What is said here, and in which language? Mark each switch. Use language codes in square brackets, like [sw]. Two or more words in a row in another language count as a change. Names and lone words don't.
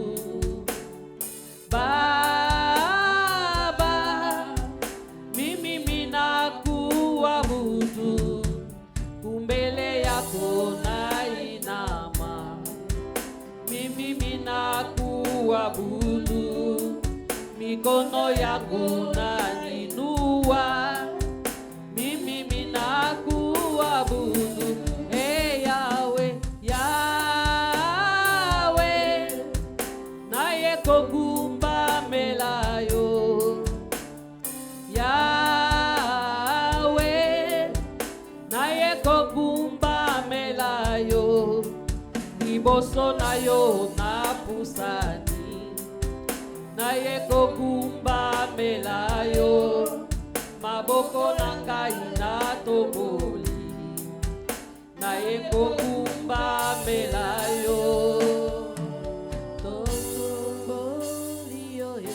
[sw] Baba mimi minakuabudu kumbele yako nainama mimi minakuabudu mikono yangu nainua mimi minakuabudu Yahweh [ln] Yahweh naye kogumbamela yo Yahweh naye kogumbamela yo liboso na yo na pusani naye kogumbamela yo maboko na ngai na tomboli naye kogumbamela yo totomboli yo